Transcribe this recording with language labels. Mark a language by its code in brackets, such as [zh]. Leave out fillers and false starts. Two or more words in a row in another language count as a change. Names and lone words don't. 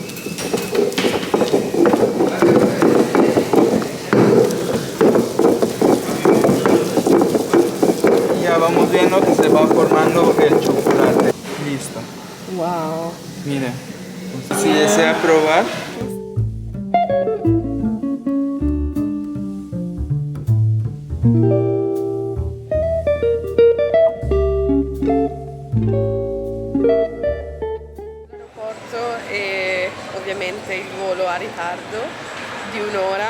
[es] Y ya vamos viendo que se va formando el chocolate. Listo. Wow. Mire, si desea probar. [it] L'aeroporto e ovviamente il volo a ritardo di un'ora.